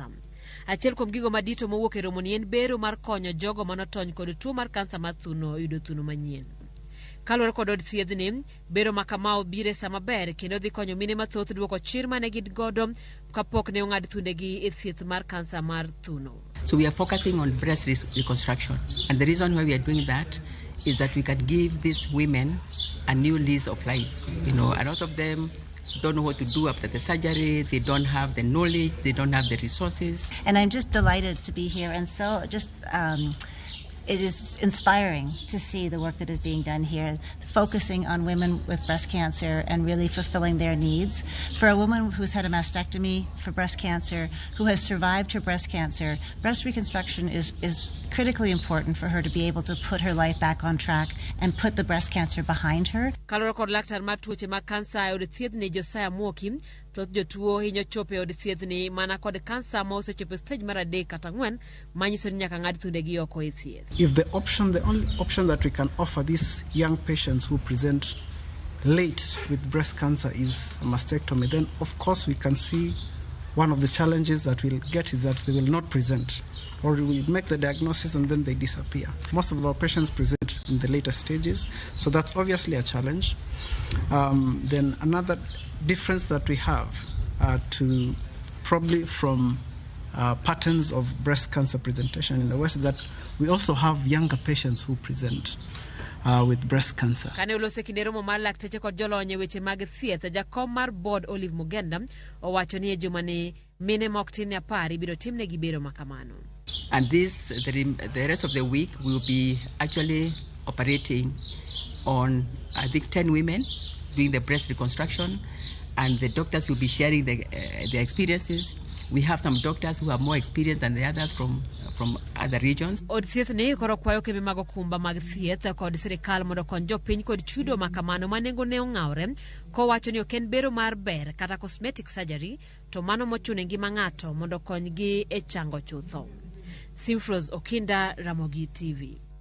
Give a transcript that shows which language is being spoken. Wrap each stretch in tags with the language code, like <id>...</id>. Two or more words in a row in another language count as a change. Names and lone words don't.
<luo>Achiel kuom gigo madito mowuok e romo ni en bero mar konyo jogo manotony kod tuo mar kansa mar thuno yudo thuno manyien. Kaluwore kod od thiedhni, bero ma kama obire sama ber kendo dhi konyo mine mathoth duoko chir mane gin godo kapok ne ong'ad thundegi e thieth mar kansa mar thuno.</luo> <en>So we are focusing on breast reconstruction, and the reason why we are doing that is that we can give these women a new lease of life. You know, a lot of them don't know what to do after the surgery, they don't have the knowledge, they don't have the resources. And I'm just delighted to be here, and so just it is inspiring to see the work that is being done here, focusing on women with breast cancer and really fulfilling their needs. For a woman who's had a mastectomy for breast cancer, who has survived her breast cancer, breast reconstruction is critically important for her to be able to put her life back on track and put the breast cancer behind her.</en> <luo>Kaloro kod laktar mar tuoche mag kansa od thiedhni Josiah Muoki, thoth jotuo hinyo chopo od thiedhni mana kod kansa ma osechopo stage mar 3 kata 4 manyiso ni nyaka ng'ad thundegi oko e thieth.</luo> <en>If the only option that we can offer these young patients who present late with breast cancer is a mastectomy, then of course we can see one of the challenges that we'll get is that they will not present, or we make the diagnosis and then they disappear. Most of our patients present in the later stages, so that's obviously a challenge. Then another difference that we have to probably from patterns of breast cancer presentation in the West is that we also have younger patients who present with breast cancer.</en> <luo>Kane ulose kinde romo mar lakteche kod jolony e weche mag thieth, jakom mar board Olive Mugenda owacho ni e juma ni mine mok tin 10 ibiro timnegi bero makamano.</luo> <en>And the rest of the week we will be actually operating on, I think, 10 women doing the breast reconstruction, and the doctors will be sharing their experiences. We have some doctors who have more experience than the others from other regions.</en> <luo>Od thieth ne koro kwayo kembe mag okumba mag thieth kod sirikal mondo kony jopiny kod chudo makamano manengo ne ong'awre, kowacho ni ok en bero mar ber kata</luo> <en>cosmetic surgery,</en> <luo>to mano mochune ngima ng'ato mondo konygi e chango chutho. Simprose Okinda, Ramogi TV.</luo>